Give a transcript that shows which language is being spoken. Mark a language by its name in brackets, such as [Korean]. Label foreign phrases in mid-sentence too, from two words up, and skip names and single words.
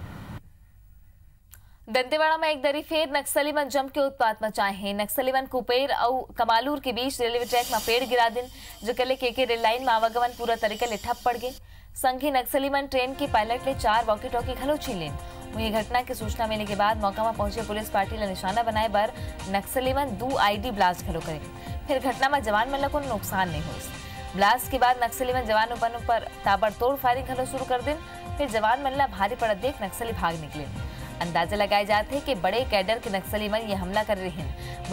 [Chhattisgarhi] दंतेवाड़ा में एक दरी फेर नक्सली मन जम के उत्पात मचाए हैं। नक्सली मन कुपेर और कमालूर के बीच रेलवे ट्रैक में पेड़ गिरा दिन, जो कले के रेल लाइन में आवागमन पूरा तरीका ले ठप पड़ गए। संघी नक्सली मन ट्रेन के पायलट ले 4 वॉकी टॉकी खलो छीन लेन। वही घटना की सूचना मिलने के बाद मौका में पहुंचे पुलिस पार्टी ला निशाना बनाए बर नक्सली मन 2 आईडी ब्लास्ट खलो करे। फिर घटना में जवान मन ला कोनो नुकसान नहीं हुई। ब्लास्ट के बाद नक्सली मन जवान ऊपर ताबड़तोड़ फायरिंग खलो शुरू कर दिन। फिर जवान मन ला भारी पड़त देख नक्सली भाग निकले। अंदाजा लगाए जाते हैं कि बड़े कैडर के नक्सली मन ये हमला कर रहे हैं।